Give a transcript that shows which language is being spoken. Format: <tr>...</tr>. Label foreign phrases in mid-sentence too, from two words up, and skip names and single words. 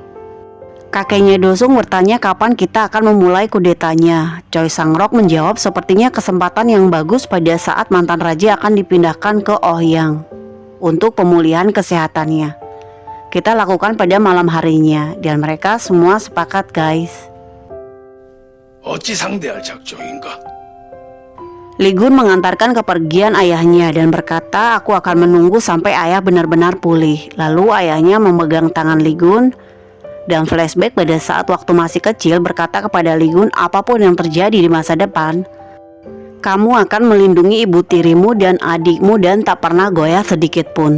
<id>Kakeknya Dosung bertanya kapan kita akan memulai kudetanya. Choi Sangrok menjawab sepertinya kesempatan yang bagus pada saat mantan raja akan dipindahkan ke Ohyang untuk pemulihan kesehatannya. Kita lakukan pada malam harinya dan mereka semua sepakat guys.</id> <ko>어찌 상대할 작정인가?</ko> <id>Ligun mengantarkan kepergian ayahnya dan berkata aku akan menunggu sampai ayah benar-benar pulih. Lalu ayahnya memegang tangan Ligun dan flashback pada saat waktu masih kecil berkata kepada Ligun apapun yang terjadi di masa depan kamu akan melindungi ibu tirimu dan adikmu dan tak pernah goyah sedikit pun.</id>